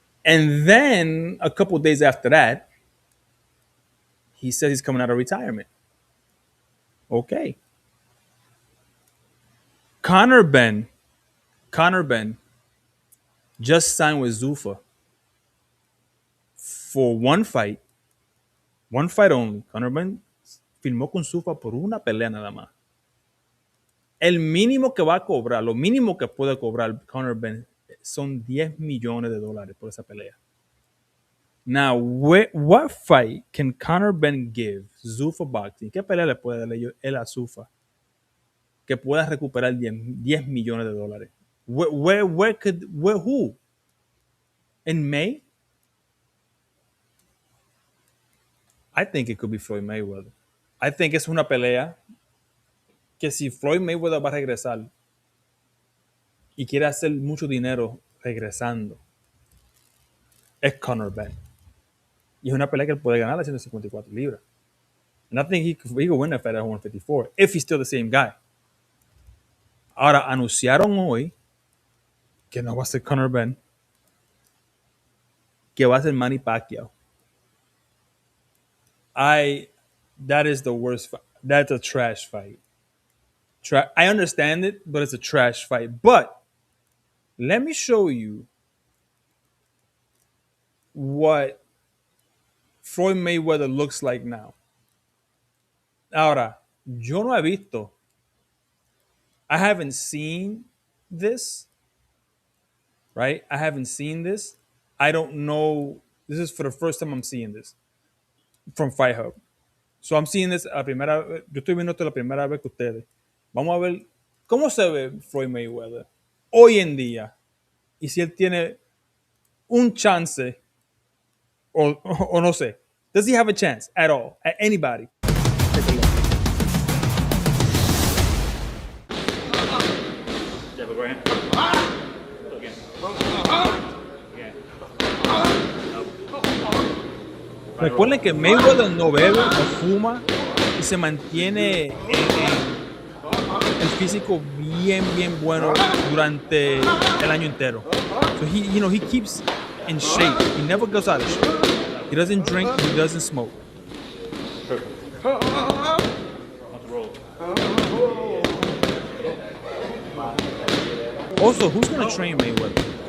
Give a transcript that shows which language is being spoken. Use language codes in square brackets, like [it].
[en] And then a couple of days after that, he says he's coming out of retirement. Okay. Conor Ben just signed with Zuffa for one fight only. [es] Conor Ben firmó con Zuffa por una pelea nada más. El mínimo que va a cobrar, lo mínimo que puede cobrar Conor Ben son $10 millones por esa pelea. [en] Now, what fight can Conor Ben give Zuffa Boxing? [es] ¿Qué pelea le puede dar él a Zuffa que pueda recuperar $10 millones? [en] Who? In May? I think it could be Floyd Mayweather. I think [es] es una pelea que si Floyd Mayweather va a regresar y quiere hacer mucho dinero regresando, es Conor Ben. Y es una pelea que él puede ganar a 154 libras. [en] And I think he could win that fight at 154 if he's still the same guy. [es] Ahora, anunciaron hoy que no va a ser Conor Ben, que va a ser Manny Pacquiao. [en] That is the worst fight. That's a trash fight. I understand it, but it's a trash fight. But let me show you what Floyd Mayweather looks like now. [es] Ahora, yo no he visto. [en] I haven't seen this, right? I haven't seen this. I don't know. This is for the first time I'm seeing this from Fight Hub. So I'm seeing this [es] yo estoy viendo esto la primera vez que ustedes. Vamos a ver cómo se ve Floyd Mayweather hoy en día y si él tiene un chance o no sé. [en] Does he have a chance at all? At anybody? Take a look. [es] Recuerden que Mayweather no bebe o fuma y se mantiene el físico bien bueno durante el año entero. [en] So he keeps in shape. He never goes out of shape. He doesn't drink. He doesn't smoke. Also, who's going to train Mayweather?